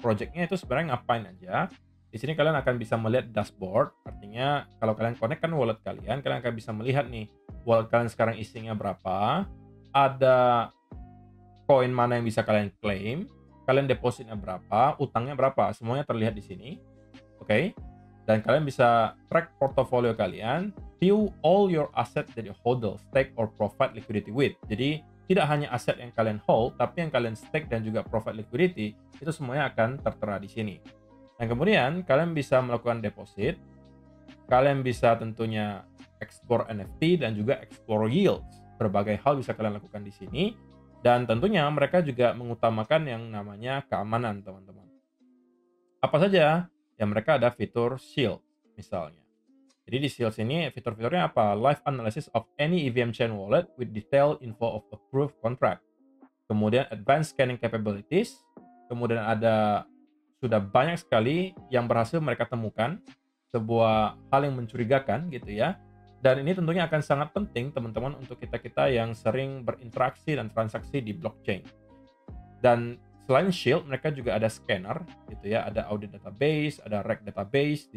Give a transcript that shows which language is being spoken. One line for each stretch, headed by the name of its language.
Indonesian: Projectnya itu sebenarnya ngapain aja. Di sini kalian akan bisa melihat dashboard, artinya kalau kalian connect kan wallet kalian akan bisa melihat nih wallet kalian sekarang isinya berapa, ada koin mana yang bisa kalian claim, kalian depositnya berapa, utangnya berapa, semuanya terlihat di sini. Oke. Dan kalian bisa track portofolio kalian,
English: view all your asset that you hodl, stake or provide liquidity with.
Indonesian: Jadi tidak hanya aset yang kalian hold, tapi yang kalian stake dan juga provide liquidity, itu semuanya akan tertera di sini. Dan kemudian kalian bisa melakukan deposit, kalian bisa tentunya explore NFT dan juga explore yields. Berbagai hal bisa kalian lakukan di sini. Dan tentunya mereka juga mengutamakan yang namanya keamanan, teman-teman. Apa saja? Ya, mereka ada fitur shield, misalnya. Jadi di shield ini fitur-fiturnya apa?
English: Live analysis of any EVM chain wallet with detailed info of approved contract.
Indonesian: Kemudian
English: advanced scanning capabilities.
Indonesian: Kemudian ada sudah banyak sekali yang berhasil mereka temukan sebuah hal yang mencurigakan gitu ya. Dan ini tentunya akan sangat penting teman-teman untuk kita-kita yang sering berinteraksi dan transaksi di blockchain. Dan selain Shield, mereka juga ada scanner gitu ya, ada audit database, ada reg database.